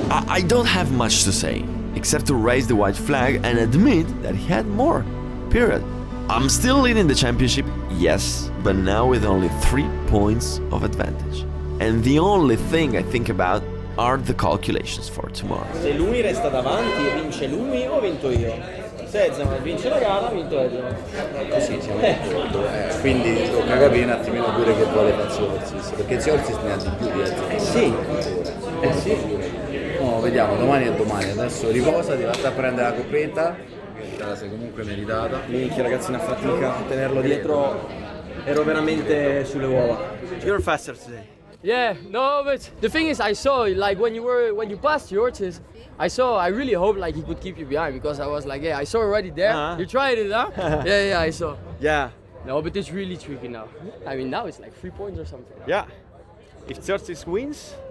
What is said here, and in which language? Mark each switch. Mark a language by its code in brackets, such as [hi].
[en] I don't have much to say, except to raise the white flag and admit that he had more. Period. I'm still leading the championship, yes, but now with only 3 points of advantage. And the only thing I think about are the calculations for tomorrow. [it] se lui resta davanti, vince lui o vinto io? Se Ezeman vince la gara, vinto Ezeman. Così siamo d'accordo, quindi tocca capire un attimino pure che vuole fare Xerxes, perché Xerxes ne ha di più di Ezeman. Sì. Sì. No, vediamo, domani è domani, adesso riposa, ti vatti a prendere la coppetta, che te la sei comunque meritata. Minchia ragazzi, una fatica a tenerlo dietro, ero veramente sulle uova. [en] You're faster today. Yeah, no, but the thing is, I saw like when you passed George's, I really hoped like he could keep you behind because I was like, yeah, I saw already there. You tried it, huh? yeah, I saw. Yeah. No, but it's really tricky now. I mean, now it's like 3 points or something. Yeah. If Xerxes wins,